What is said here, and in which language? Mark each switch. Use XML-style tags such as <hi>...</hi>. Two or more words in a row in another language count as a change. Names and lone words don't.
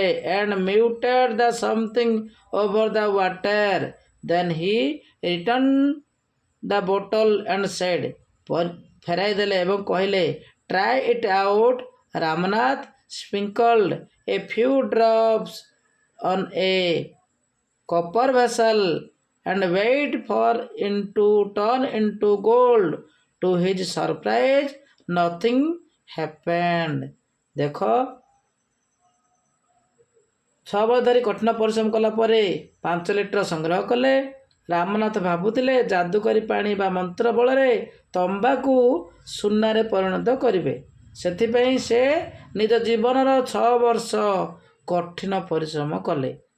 <en>and muted the something over the water. then he return the bottle and said.</en> <or>ଫେରାଇ ଦେଲେ ଏବଂ କହିଲେ</or> <en>try it out. Ramnath sprinkled a few drops on a copper vessel and wait for it to turn into gold. To his surprise, nothing happened.</en> <or>ଦେଖ 6 ବର୍ଷ ଧରି କଠିନ ପରିଶ୍ରମ କଲା ପରେ 5 ଲିଟର ସଂଗ୍ରହ କଲେ। ରାମନାଥ ଭାବୁଥିଲେ ଯାଦୁକରୀ ପାଣି ବା ମନ୍ତ୍ର ବଳରେ ତମ୍ବାକୁ ସୁନାରେ ପରିଣତ କରିବେ। ସେଥିପାଇଁ ସେ ନିଜ ଜୀବନର 6 ବର୍ଷ କଠିନ ପରିଶ୍ରମ କଲେ।</or>